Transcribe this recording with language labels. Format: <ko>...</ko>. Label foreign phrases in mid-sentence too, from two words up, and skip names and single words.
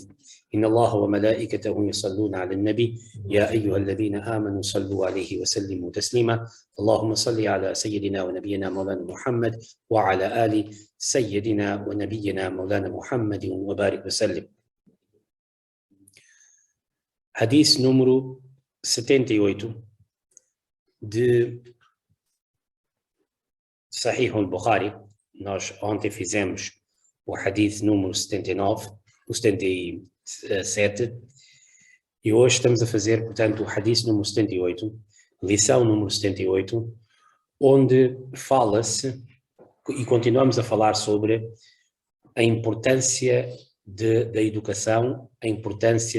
<ar>إن الله وملائكته يصلون على النبي يا أيها الذين آمنوا صلوا عليه وسلموا تسليما اللهم صل على سيدنا ونبينا مولانا محمد وعلى آل سيدنا ونبينا مولانا محمد وبارك وسلم.</ar> <pt>Hadith número 78 de Sahih al-Bukhari. Nós ontem fizemos o hadith número 79, o 77, e hoje estamos a fazer, portanto, o hadith número 78, lição número 78, onde fala-se, e continuamos a falar sobre a importância da educação, a importância</pt>